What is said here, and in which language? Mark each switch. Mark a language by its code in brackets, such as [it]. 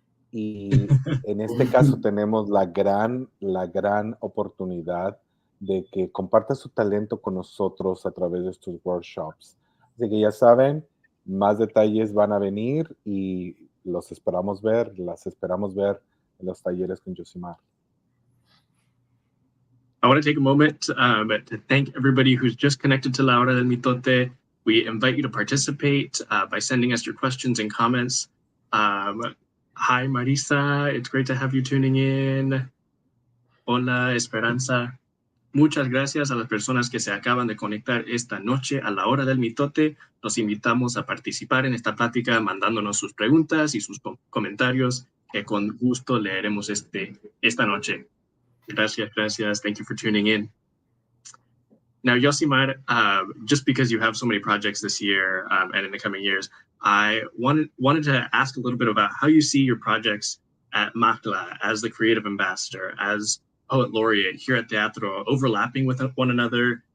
[es] Y en este caso tenemos la gran oportunidad de que comparta su talento con nosotros a través de estos workshops. Así que ya saben, más detalles van a venir y las esperamos ver en los talleres con Yosimar. [en] I want to take a moment to thank everybody who's just connected to La Hora del Mitote. We invite you to participate by sending us your questions and comments. Hi, Marisa. It's great to have you tuning in. [es] Hola, Esperanza. Muchas gracias a las personas que se acaban de conectar esta noche a la Hora del Mitote. Los invitamos a participar en esta plática mandándonos sus preguntas y sus comentarios que con gusto leeremos esta noche. Gracias. [en] Thank you for tuning in. Now, Yosimar, just because you have so many projects this year and in the coming years, I wanted to ask a little bit about how you see your projects at Macla as the creative ambassador, as poet laureate here at Teatro, overlapping with one another?